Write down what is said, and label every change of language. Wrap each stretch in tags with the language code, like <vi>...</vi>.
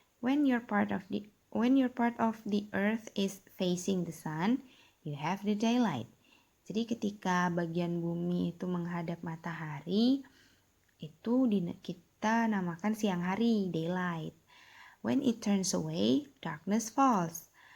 <en>When your part of the earth is facing the sun, you have the daylight.</en> <id>Jadi ketika bagian bumi itu menghadap matahari, itu kita namakan siang hari, daylight.</id> <en>When it turns away, darkness falls.</en>